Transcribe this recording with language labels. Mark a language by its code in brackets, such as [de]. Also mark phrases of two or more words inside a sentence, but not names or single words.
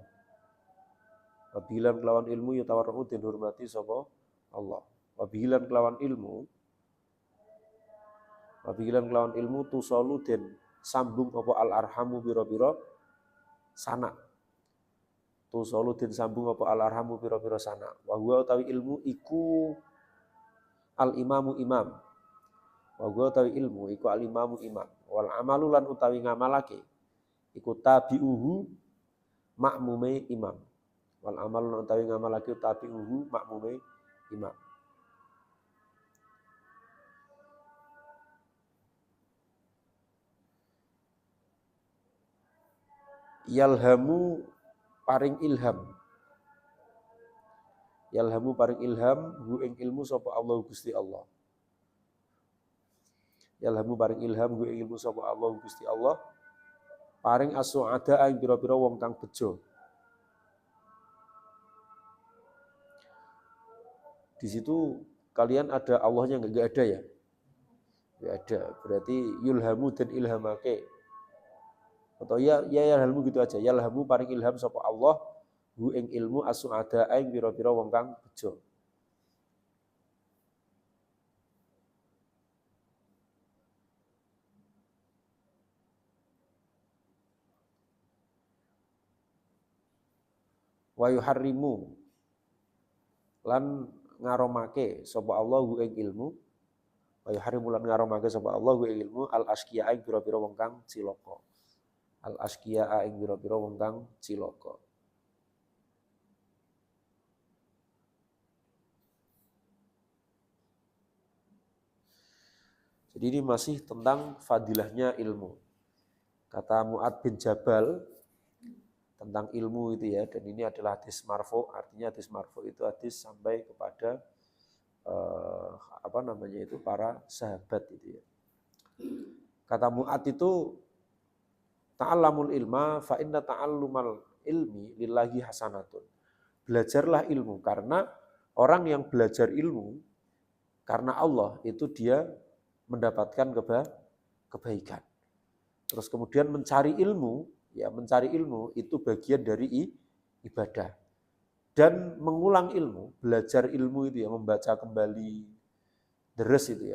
[jv] Wabilan kelawan ilmu yutawarra'u den hormati sapa Allah. Wabilan kelawan ilmu tusalu den sambung apa [ar] al arhamu [jv] biro-biro sanak. Tusalu den sambung apa [ar] al arhamu [jv] biro-biro sanak. [ar] Wa huwa [jv] utawi ilmu iku [ar] al imamu [jv] imam. [ar] Wa huwa [jv] utawi ilmu iku [ar] al imamu [jv] imam. [ar] Wal amalu [jv] lan utawi ngamalake iku tabi'uhu makmume imam. [ar] Wal amalu [jv] lan utawi ngamalake tabi'uhu makmume imam. Yalhamu paring ilham. Yalhamu paring ilham hu ing ilmu sapa Allah Gusti Allah. Yalhamu paring ilham hu ing ilmu sapa Allah Gusti Allah. Paring as-su'ada ing pira-pira wong kang bejo. [id] Di situ kalian ada Allahnya enggak ada ya? Enggak ada. Berarti yulhamu dan ilhamake. Atau ya yalhamu gitu aja. [jv] Yalhamu paring ilham sapa Allah hu ing ilmu as-su'ada ing pira-pira wong kang bejo. [ar] Wa yuharrimu [jv] lan ngaromake sapa Allah hu ing ilmu. [ar] Wa yuharrimu [jv] lan ngaromake sapa Allah hu ing ilmu [ar] al asqiya [jv] ing pira-pira wong kang cilaka. [ar] Al asqiya [jv] ing pira-pira wong kang cilaka. [id] Jadi ini masih tentang fadilahnya ilmu. Kata Mu'ad bin Jabal tentang ilmu itu ya, dan ini adalah hadis marfu, artinya hadis marfu itu hadis sampai kepada para sahabat itu ya. Kata Mu'ad itu [ar] ta'allamul ilma fa inna ta'allumal ilmi lillahi hasanatun. [id] Belajarlah ilmu karena orang yang belajar ilmu karena Allah itu dia mendapatkan kebaikan. Terus kemudian mencari ilmu itu bagian dari ibadah. Dan mengulang ilmu, belajar ilmu itu ya, membaca kembali deres itu ya.